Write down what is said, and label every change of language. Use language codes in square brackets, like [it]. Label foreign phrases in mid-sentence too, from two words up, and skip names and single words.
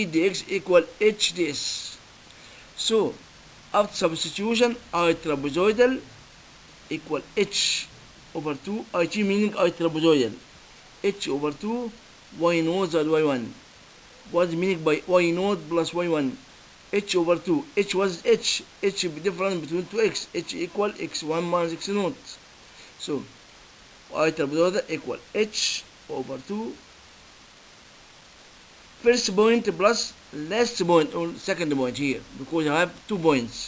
[en] dx equal h ds. So after substitution, I trapezoidal equal h over 2, it meaning I trapezoidal, h over 2, y0 and y1. What's meaning by y0 plus y1? H over 2, h was h difference between 2x, h equal x1 minus x0. So I trapezoidal equal h over 2 first point plus last point or second point here, because I have 2 points.